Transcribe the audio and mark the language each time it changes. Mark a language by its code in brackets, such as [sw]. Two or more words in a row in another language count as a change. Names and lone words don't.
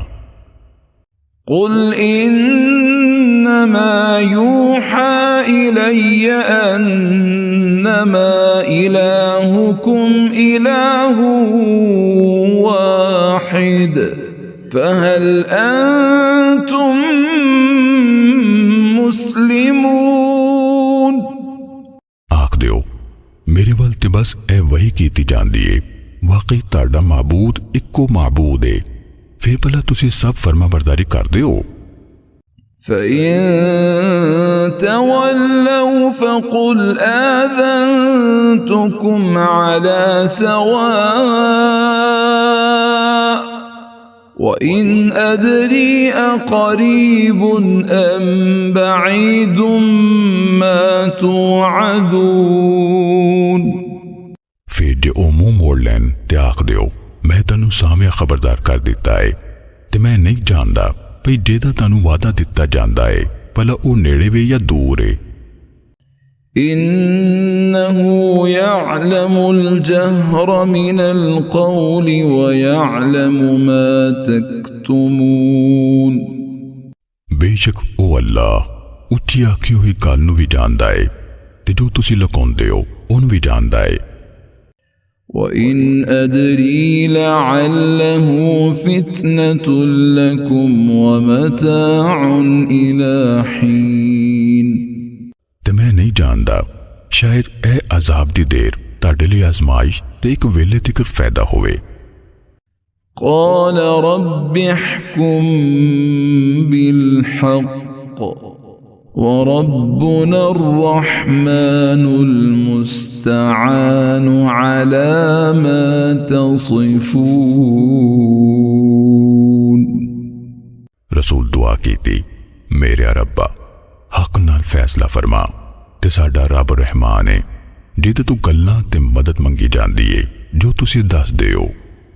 [ar] قل إنما يوحى إلي أنما إلهكم إله واحد فهل أنتم مسلمون. [pa] آکھ دیو میرے ول تے بس اے وحی کیتی جاندی ہے، واقعی تاڈا معبود اکو معبود ہے، پھر بھلا تسیں سب فرمانبرداری کر دیو. [ar] فإن تولوا فقل آذنتكم على سواء وإن أدري أقريب أم بعيد ما توعدون. [pa] پھر جے او منہ موڑ لین تے آکھ دیو میں تینوں سامیاں خبردار کر دتا ہے، تے میں نہیں جاندا بھئی جیدا تینوں وعدہ دتا جاندا ہے بھلا او نیڑے وے یا دور ہے. [ar] إنه يعلم الجهر من القول ويعلم ما تكتمون. [pa] بے شک او اللہ اچی آکھی ہوئی گل نوں بھی جاندا ہے تے جو تسیں لکاؤندے ہو اونوں بھی جاندا ہے. [ar] وإن أدري لعله فتنة لكم ومتاع إلى حين. [pa] تے میں نہیں جاندا شاید اے عذاب دی دیر تاڈے لئی آزمائش تے ایک ویلے تکر فائدہ ہووے. [ar] قال رب احكم بالحق وربنا الرحمن المستعان على ما تصفون. [pa] رسول دعا کیتی میرے ربا حق نال فیصلہ فرما، تے ساڈا رب رحمان ہے جیہدے توں گلاں تے مدد منگی جاندی ہے جو تسیں دس دے ہو.